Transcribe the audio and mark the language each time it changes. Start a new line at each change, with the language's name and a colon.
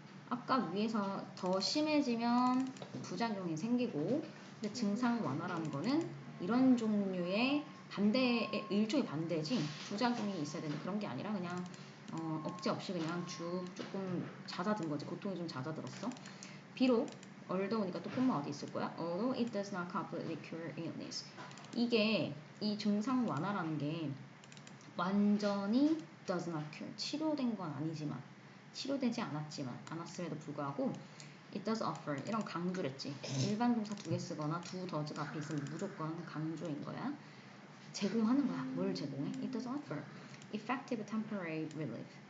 Korean: 아까 위에서 더 심해지면 부작용이 생기고 근데 증상 완화라는 거는 이런 종류의 일종의 반대지 부작용이 있어야 되는 그런 게 아니라 그냥 억제 없이 그냥 조금 잦아든 거지. 고통이 좀 잦아들었어. 비록 although니까 또 콤마 어디 있을 거야?
English: Although it does not completely cure illness.
Korean: 이게 이 증상 완화라는 게 완전히
English: does not cure
Korean: 치료된 건 아니지만 치료되지 않았음에도 불구하고
English: it does offer
Korean: 이런 강조를 했지. 일반 동사 2개 쓰거나 do does가 앞에 있으면 무조건 강조인 거야. 제공하는 거야. 뭘 제공해?
English: It does offer effective temporary relief.